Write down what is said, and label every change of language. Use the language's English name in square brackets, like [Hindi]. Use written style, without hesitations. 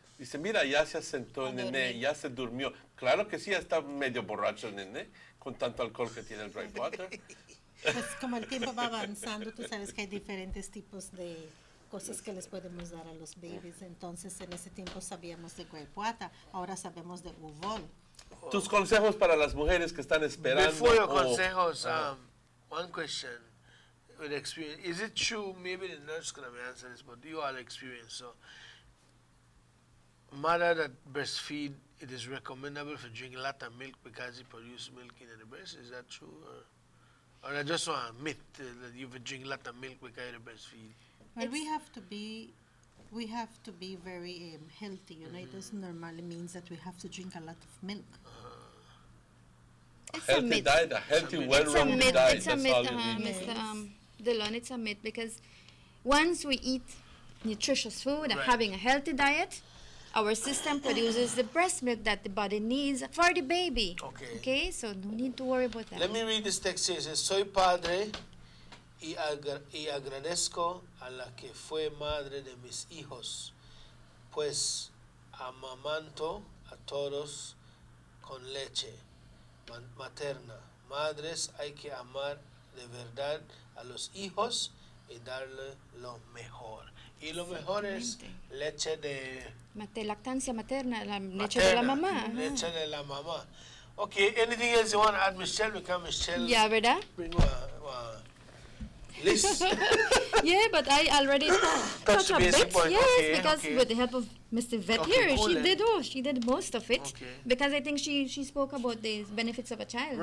[Spanish] Dice, mira, ya se asentó el nené, ya se durmió. Claro que sí, ya está medio borracho el nené, con tanto alcohol que tiene el grapewata. Pues como el tiempo va avanzando, tú sabes que hay diferentes tipos de cosas que les podemos dar a los babies. Entonces, en ese tiempo sabíamos de grapewata, ahora sabemos de uvol. Tus consejos para las mujeres que están esperando. [English] Before your consejos, one question with experience. Is it true, maybe the nurse can answer this, but you all experience, so mother that breastfeed, it is recommendable for drink a lot of milk because it produces milk in the breast. Is that true, or I just want a myth that you would drink a lot of milk because you breastfeed? Well, we have to be very healthy. It doesn't normally means that we have to drink a lot of milk. A healthy diet, a healthy, well-rounded diet. It's a myth, Mr. Dillon. It's a myth because once we eat nutritious food and having a healthy diet, our system produces the breast milk that the body needs for the baby. Okay, so no need to worry about that. Let me read this text here. It says, [Spanish] soy padre y agradezco a la que fue madre de mis hijos, pues amamanto a todos con leche materna. Madres, hay que amar de verdad a los hijos y darle lo mejor. Y lo mejor es leche de... lactancia materna, la leche de la mamá. Leche de la mamá. [English] Okay, anything else you want to add, Michelle? Because Michelle... Yeah, ¿verdad? Bring list. Yeah, but I already touched a bit. Yes, because with the help of Mr. Vet here, she did most of it. Because I think she spoke about the benefits of a child.